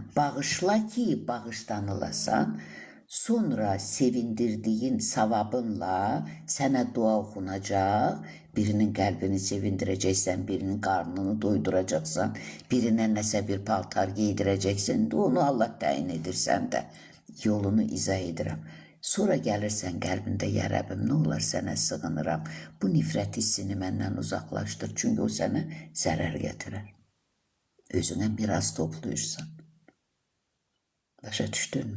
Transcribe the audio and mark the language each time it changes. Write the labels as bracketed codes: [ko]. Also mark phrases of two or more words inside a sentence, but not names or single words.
[tr] Bağışla ki bağışlanılasan. Sonra sevindirdiğin savabınla sana dua okunacak. Birinin kalbini sevindireceksen, birinin karnını doyduracaksan, birine nese bir paltar giydireceksin de [az] onu Allah tayin edirsən de yolunu izah edirəm. Sonra gəlirsən qəlbində, ya Rəbbim, nə olar sənə sığınıram. Bu nifrət hissini məndən uzaqlaşdır. Çünki o sənə zərər gətirər. Özünə miras toplayırsan. Başa düşdün?